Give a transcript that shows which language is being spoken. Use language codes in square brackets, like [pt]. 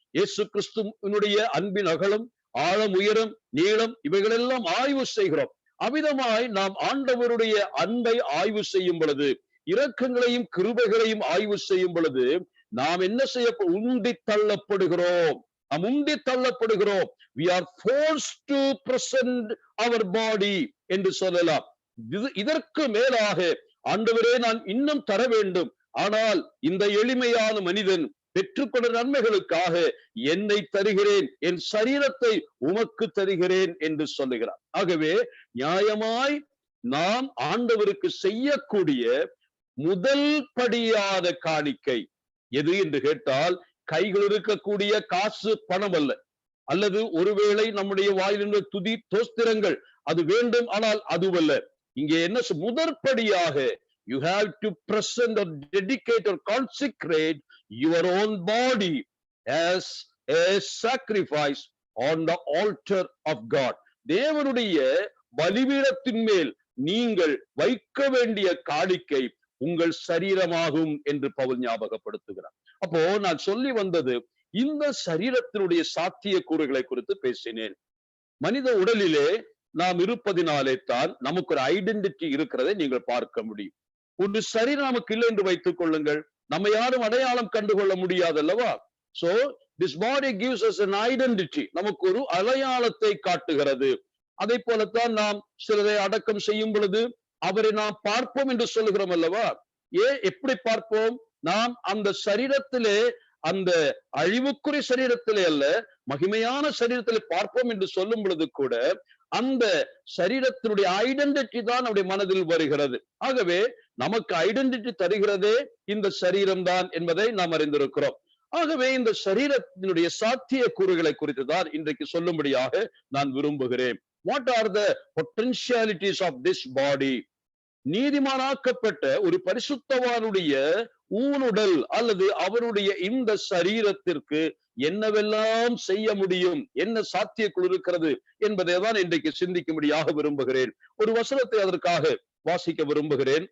[ta] இயேசு கிறிஸ்துவினுடைய அன்பின் அகலம், ஆழம், உயரம், நீளம் இவைகளெல்லாம் ஆய்வு செய்கிறோம். அவ்விதமாய் நாம் ஆண்டவருடைய அன்பை ஆய்வு செய்யும் பொழுது, இரக்கங்களையும் கிருபைகளையும் ஆய்வு செய்யும் பொழுது நாம் என்ன செய்ய உண்டி தள்ளப்படுகிறோம். நாம் உண்டி தள்ளப்படுகிறோம். [en] We are forced to present our body [ta] என்று சொல்லலாம். இதற்கு மேலாக ஆண்டவரே நான் இன்னும் தர வேண்டும், ஆனால் இந்த எளிமையான மனிதன் பெற்றுக்கொண்ட நன்மைகளுக்காக என்னை தருகிறேன், என் சரீரத்தை உமக்கு தருகிறேன் என்று சொல்லுகிறார். ஆகவே நியாயமாய் நாம் ஆண்டவருக்கு செய்யக்கூடிய முதல் படியான காணிக்கை எது என்று கேட்டால், கைகள் இருக்கக்கூடிய காசு பணம் அல்ல, அல்லது ஒருவேளை நம்முடைய வாயிலிருந்த துதி தோஸ்திரங்கள் அது வேண்டும், ஆனால் அதுவல்ல. இங்கே என்ன முதற்படியாக [en] you have to present or dedicate or consecrate your own body as a sacrifice on the altar of God. [ta] தேவனுடைய பலிபீடத்தின் மேல் நீங்கள் வைக்க வேண்டிய காணிக்கை உங்கள் சரீரமாகும் என்று பவுல் ஞாபகப்படுத்துகிறார். அப்போ நான் சொல்லி வந்தது, இந்த சரீரத்தினுடைய சாத்திய கூறுகளை குறித்து பேசினேன். மனித உடலிலே நாம் இருப்பதினாலே தான் நமக்கு ஒரு ஐடென்டிட்டி இருக்கிறதை நீங்கள் பார்க்க முடியும். ஒரு சரீரம் நமக்கு இல்லை என்று வைத்துக் கொள்ளுங்கள், நம்ம யாரும் அடையாளம் கண்டுகொள்ள முடியாது அல்லவா? [en] So this body gives us an identity, [ta] நமக்கு ஒரு அடையாளத்தை காட்டுகிறது. அதை போலத்தான் நாம் சிலரை அடக்கம் செய்யும் பொழுது அவரை நாம் பார்ப்போம் என்று சொல்லுகிறோம் அல்லவா? எப்படி பார்ப்போம்? நாம் அந்த சரீரத்திலே, அந்த அழிவுக்குரிய சரீரத்திலே அல்ல, மகிமையான சரீரத்திலே பார்ப்போம் என்று சொல்லும் பொழுது கூட அந்த சரீரத்தினுடைய ஐடென்டிட்டி தான் நம்முடைய மனதில் வருகிறது. ஆகவே நமக்கு ஐடென்டிட்டி தருகிறதே இந்த சரீரம் தான் என்பதை நாம் அறிந்திருக்கிறோம். ஆகவே இந்த சரீரத்தினுடைய சாத்திய கூறுகளை குறித்து தான் இன்றைக்கு சொல்லும்படியாக நான் விரும்புகிறேன். [en] What are the potentialities of this body? [ta] நீதிமானாக்கப்பட்ட ஒரு பரிசுத்தவானுடைய ஊனுடல் அல்லது அவருடைய இந்த சரீரத்திற்கு என்னவெல்லாம் செய்ய முடியும், என்ன சாத்தியக்குள் இருக்கிறது என்பதை தான் இன்றைக்கு சிந்திக்கும்படியாக விரும்புகிறேன். ஒரு வசனத்தை அதற்காக வாசிக்க விரும்புகிறேன்.